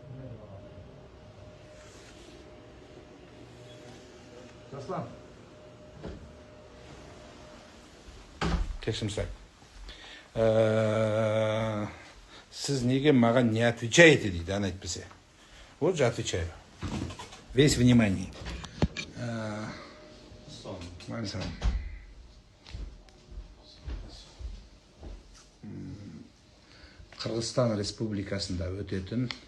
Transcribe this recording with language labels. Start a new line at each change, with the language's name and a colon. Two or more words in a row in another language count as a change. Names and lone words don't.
Kazakh: Aslan. Кешірім сұрайын. Сіз неге маған
Russian: не отвечаете
Kazakh: дейді, ана айтпесе.
Russian: Вот же отвечаю. Весь внимание.
Kazakh: Қырғызстан Республикасында өтетін